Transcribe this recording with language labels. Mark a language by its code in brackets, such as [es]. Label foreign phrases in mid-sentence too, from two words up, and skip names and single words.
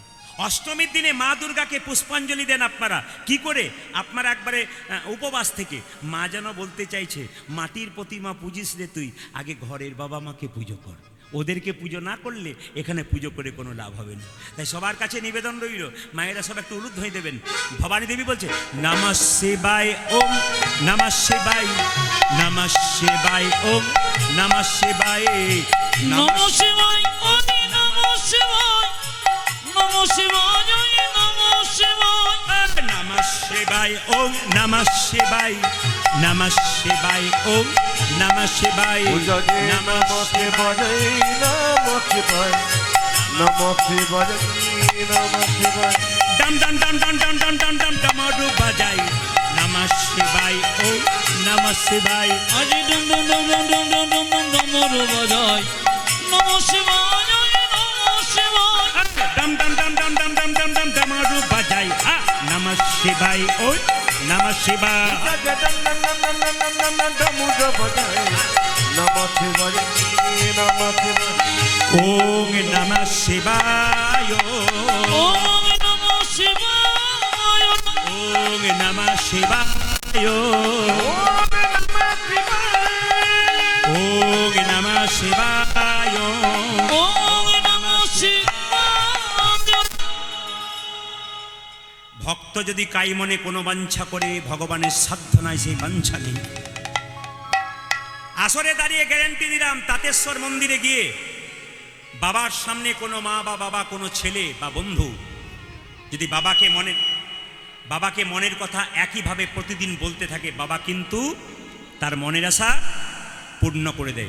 [bn] অষ্টমীর দিনে মা দুর্গাকে পুষ্পাঞ্জলি দেন আপনারা কি করে? আপনারা একবারে উপবাস থেকে। মা যেন বলতে চাইছে মাটির প্রতিমা পুজিস রে তুই, আগে ঘরের বাবা মাকে পুজো কর। ওদেরকে পুজো না করলে এখানে পুজো করে কোনো লাভ হবে না। তাই সবার কাছে নিবেদন রইল, মায়েরা সব একটু উলুধ্বনি দেবেন। ভবানী দেবী বলছে [sa] নমঃ শিবায় ওম নমঃ শিবায়, নমঃ শিবায় ওম নমঃ শিবায়, নমঃ শিবায় ওম নমঃ শিবায়, নমঃ শিবায় নমঃ শিবায়, নমঃ শিবায় শিবায় ওম নমঃ শিবায় নমঃ শিবায় ওম নমঃ শিবায় উজজে নমঃ নমঃ শিবায় নমঃ শিবায় নমঃ শিবায় নমঃ শিবায় [bn] ডম ডম ডম ডম ডম ডম ডম ডম ডমরু বাজাই [sa] নমঃ শিবায় ওম নমঃ শিবায় [bn] আজ ডম ডম ডম ডম ডম ডম ডম ডম ডমরু বাজাই [sa] নমঃ শিবায় নমঃ শিবায় [bn] ডম ডম ডম ডম ডম ডম ডম ডম ডমরু বাজাই [sa] নমঃ শিবায় ওম নমঃ শিবায় [bn] উজজে ডম ডম ডম ডম ডম ডম ডম ডমরু বাজায় [sa] নমঃ শিবায় নমঃ শিবায় ওম নমঃ শিবায় ওম নমঃ শিবায় ওম নমঃ শিবায় ওম নমঃ শিবায় ওম নমঃ শিবায়। [bn] ভক্ত যদি কাই মনে কোনো বাঞ্ছা করে ভগবানের সাধ্য নাই সেই বাঞ্ছা নেই। আসরে দাঁড়িয়ে গ্যারান্টি দিলাম তাতেশ্বর মন্দিরে গিয়ে বাবার সামনে কোনো মা বা বাবা কোনো ছেলে বা বন্ধু যদি বাবাকে মনের কথা একইভাবে প্রতিদিন বলতে থাকে, বাবা কিন্তু তার মনের আশা পূর্ণ করে দেয়।